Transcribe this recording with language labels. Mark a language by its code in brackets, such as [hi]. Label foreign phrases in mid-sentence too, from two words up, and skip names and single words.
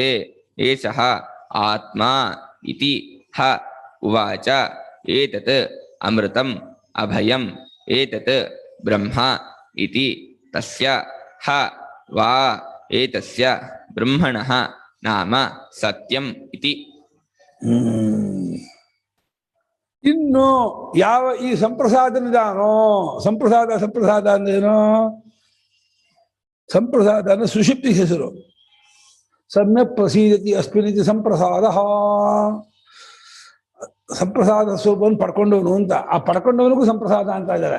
[sa] ಏಷಃ ಆತ್ಮಾ ಇತಿ ಹ ಉವಾಚ, ಏತತ್ ಅಮೃತಂ ಅಭಯಂ ಏತತ್ ಬ್ರಹ್ಮ ಇತಿ. ತಸ್ಯ ಹ ವಾ ಏತಸ್ಯ ಬ್ರಹ್ಮಣಃ ನಾಮ ಸತ್ಯಂ ಇತಿ. [kn] ಇನ್ನು ಯಾವ ಈ ಸಂಪ್ರಸಾದನಿದಾನೋ, ಸಂಪ್ರಸಾದ ಅಂದ್ರೇನು? ಸಂಪ್ರಸಾದ ಅಂದ್ರೆ ಸುಷುಪ್ತಿ ಹೆಸರು. [sa] ಸಮ್ಯಕ್ ಪ್ರಸೀದತಿ ಅಸ್ಮಿನಿತಿ ಸಂಪ್ರಸಾದ. [kn] ಸಂಪ್ರಸಾದ ಸ್ವರೂಪವನ್ನು ಪಡ್ಕೊಂಡವನು ಅಂತ, ಆ ಪಡ್ಕೊಂಡವನಿಗೂ ಸಂಪ್ರಸಾದ ಅಂತ ಇದ್ದಾರೆ.